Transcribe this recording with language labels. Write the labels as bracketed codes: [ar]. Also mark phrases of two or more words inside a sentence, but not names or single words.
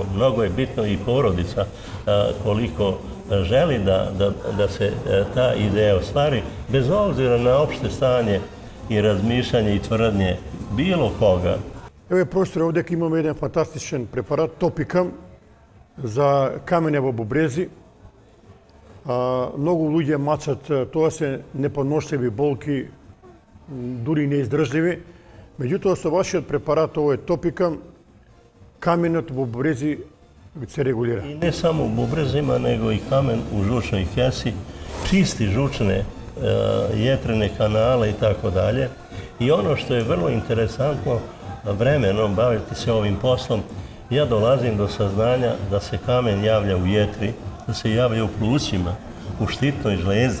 [sr] Mnogo je bitno i porodica koliko želi da se ta ideja ostvari, bez obzira na opšte stanje i razmišljanje i tvrdnje bilo koga. Evo je profesor, ovdje imamo jedan fantastičan preparat, Topikam, za kamene [mk] во бубрези. Много луѓе мачат, тоа се неподношливи болки, дури неиздржливи. Меѓутоа, со вашиот препарат, овој Топикам, каменот во бубрези се регулира. [sr] I ne samo u bubrezima, nego i kamen u žučnoj kesi, čisti žučne jetrene kanale i tako dalje. I ono što je vrlo interesantno, vremenom baviti se ovim poslom, ja dolazim do saznanja da se kamen javlja u jetri, da se javlja u plućima, u štitnoj žlezdi.